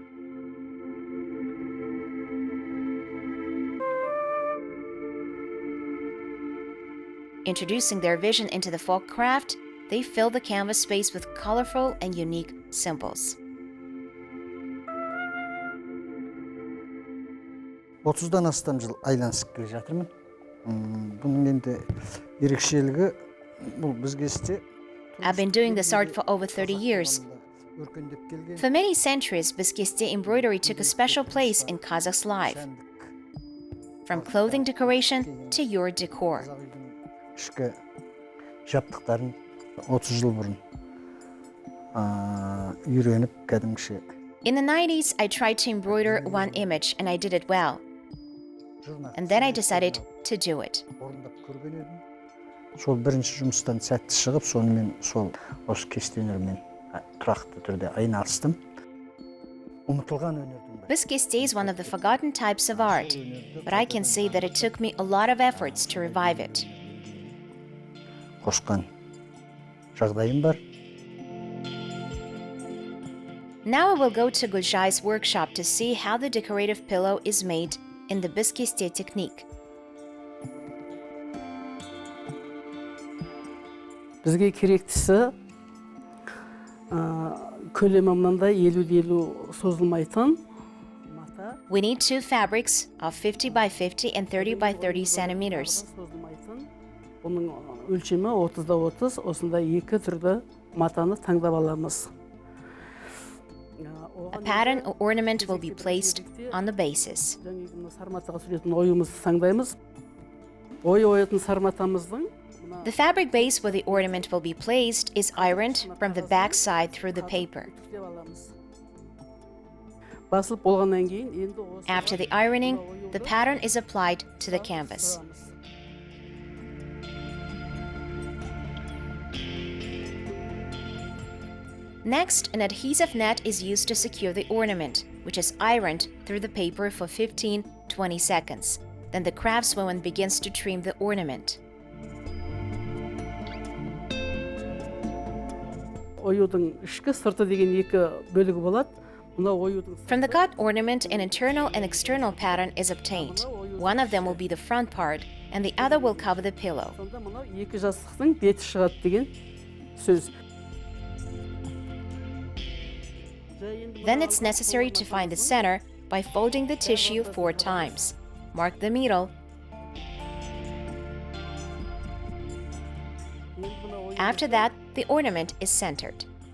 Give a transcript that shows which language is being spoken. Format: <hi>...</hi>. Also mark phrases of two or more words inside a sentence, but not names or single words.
<en>Introducing their vision into the folk craft, they fill the canvas space with colorful and unique symbols.</en> <kk>30-дан астам жыл айланысып келе жатырмын. Бұның енді ерекшелігі бұл бізге</kk> <en>I've been doing this art for over 30 years. For many centuries, keste embroidery took a special place in Kazakh's life. From clothing decoration to your decor.</en> <kk>ішкі жабдықтарын 30 жыл бұрын үйреніп кәдімгіше.</kk> <en>In the 90s, I tried to embroider one image and I did it well. And then I decided to do it.</en> <kk>Орындап көрген едім. Сол бірінші жұмыстан сәтті шығып, сонымен сол осы кесте өнерімен тұрақты түрде айналыстым. Ұмытылған өнердің бірі.</kk> <en>This keste is one of the forgotten types of art, but I can say that it took me a lot of efforts to revive it.</en> <kk>Қосқан жағдайым бар.</kk> <en>Now I will go to Gulzhay's workshop to see how the decorative pillow is made in the keste technique.</en> <kk>Бізге керектісі көлемі мынандай 50-50 созылмайтын мата.</kk> <en>We need two fabrics of 50 by 50 and 30 by 30 centimeters.</en> <kk>Созылмайтын. Оның өлшемі 30-30, осында екі түрді матаны таңдап аламыз.</kk> <en>A pattern or ornament will be placed on the basis.</en> <kk>Сарматаға суретін ойымызды таңдаймыз. Ойатын сарматамыздың</kk> <en>The fabric base where the ornament will be placed is ironed from the back side through the paper.</en> <kk>Басылып болғаннан кейін енді</kk> <en>After the ironing, the pattern is applied to the canvas. Next, an adhesive net is used to secure the ornament, which is ironed through the paper for 15-20 seconds. Then the craftswoman begins to trim the ornament.</en> <kk>Оюдың ішкі сырты деген екі бөлігі болады.</kk> <en>From the cut ornament, an internal and external pattern is obtained. One of them will be the front part, and the other will cover the pillow.</en> <kk>Сонда мынау екі жастықтың беті шығады деген сөз.</kk> <en>Then it's necessary to find the center by folding the tissue 4 times. Mark the middle. After that, the ornament is centered.</en>